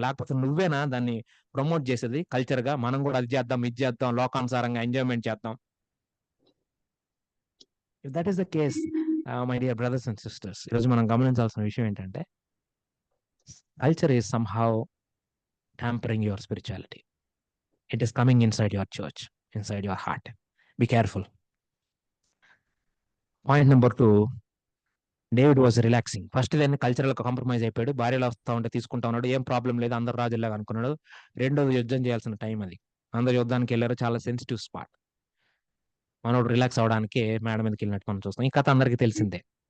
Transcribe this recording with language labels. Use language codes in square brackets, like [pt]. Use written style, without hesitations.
[te] లేకపోతే నువ్వేనా దాన్ని ప్రమోట్ చేసేది కల్చర్ గా? మనం కూడా అది చేద్దాం, ఇది చేద్దాం, లోకానుసారంగా ఎంజాయ్మెంట్ చేద్దాం. [en] if that is the case, my dear brothers and sisters, [te] ఈరోజు మనం గమనించాల్సిన విషయం ఏంటంటే, [en] Culture is somehow tampering your spirituality. It is coming inside your church, inside your heart. Be careful. [te] Point number 2, [en] David was relaxing. [te] First దాన్ని cultural compromise అయిపోయాడు, భార్యలు వస్తా ఉంటే తీసుకుంటా ఉన్నాడు, ఏం ప్రాబ్లం లేదు, అందరు రాజులాగా అనుకున్నాడు. రెండోది యుద్ధం చేయాల్సిన టైం అది, అందరు యుద్ధానికి వెళ్ళారు, చాలా సెన్సిటివ్ స్పాట్. మనోడు రిలాక్స్ అవడానికి మేడం మీదకి వెళ్ళినట్టు మనం చూస్తాం. ఈ కథ అందరికీ తెలిసిందే.